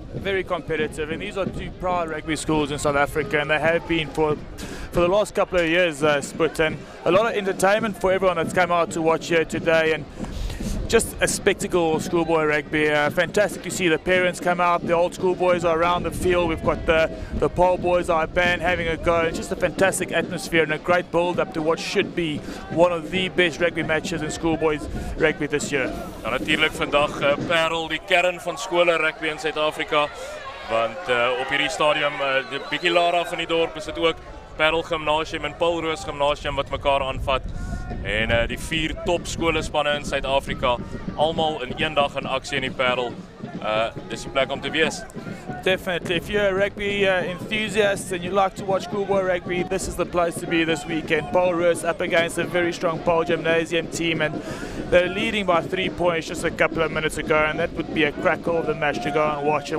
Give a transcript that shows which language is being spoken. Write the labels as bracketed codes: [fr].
[en] Very competitive, and these are two proud rugby schools in South Africa, and they have been for the last couple of years, Sput, and a lot of entertainment for everyone that's come out to watch here today, and just a spectacle of schoolboy rugby. Fantastic to see the parents come out, the old schoolboys are around the field, we've got the Paarl boys, our band having a go. It's just a fantastic atmosphere and a great build-up to what should be one of the best rugby matches in schoolboys rugby this year. [af] En natuurlijk vandag Paarl, die kern van skole rugby in Suid-Afrika, want op hierdie stadium, die bietjie laer af in die dorp, is dit ook Paarl Gymnasium en Paul Roos Gymnasium wat mekaar aanvat. En die 4 top skolespanne in Suid-Afrika, almal in een dag in aksie in die Paarl. Dis die plek om te wees. [en] Definitely, if you're a rugby enthusiast and you like to watch schoolboy rugby, this is the place to be this weekend. Paul Roos up against a very strong Paul Gymnasium team, and they're leading by 3 points just a couple of minutes ago, and that would be a crackle of the match to go and watch.